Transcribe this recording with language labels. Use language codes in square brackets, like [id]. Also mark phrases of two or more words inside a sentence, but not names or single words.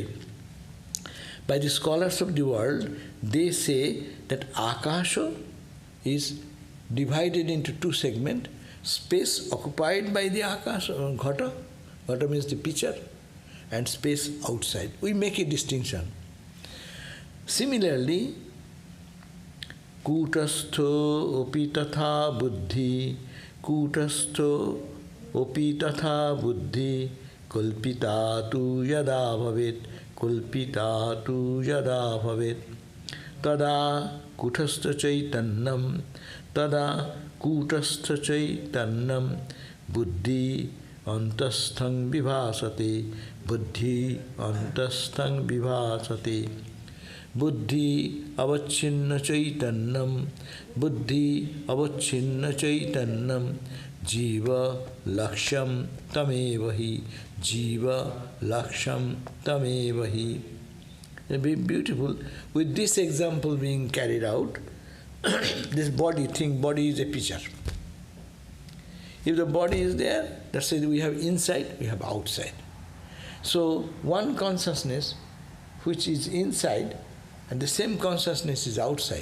[en] By the scholars of the world, they say that akasha is divided into two segments. Space occupied by the akasha, ghata. Ghata means the pitcher, and space outside. We make a distinction. Similarly, [sa] kūṭastho opi tathā buddhi, kūṭastho opi tathā buddhi, kalpitā tu yadā bhavet, kalpitā tu yadā bhavet, tadā kūṭastha-caitanyaṃ, tadā kūṭastha-caitanyaṃ, buddhyantasthaṃ vibhāsate, buddhyantasthaṃ vibhāsate. Buddhyavacchinna-caitanyaṃ, buddhyavacchinna-caitanyaṃ, jīva-lakṣyaṃ tamevahi, jīva-lakṣyaṃ tamevahi. [en] Very beautiful. With this example being carried out, this body is a picture. If the body is there, that's why we have inside, we have outside. So one consciousness which is inside, and the same consciousness is outside.